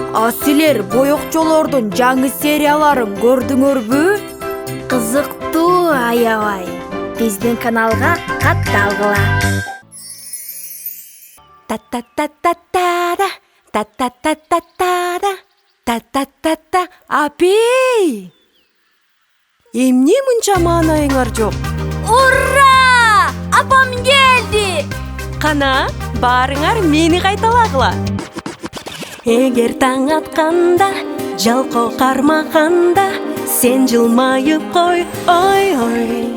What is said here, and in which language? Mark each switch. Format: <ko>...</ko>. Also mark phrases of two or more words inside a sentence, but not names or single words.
<ky>силер боёкчолордун жаңы серияларын көрдүңөрбү? Кызыктуу аябай. Биздин каналга катталгыла. Та-та-та-та-та-да, та-та-та-та-та-да, та-та-та-та. Апей! Эмне мынча маанайыңар жок? Ура! Апам келди! Кана, баарыңар мени кайталагыла. Эгер таң атканда, жалко кармаганда, сен жылмайып кой, ой-ой.</ky>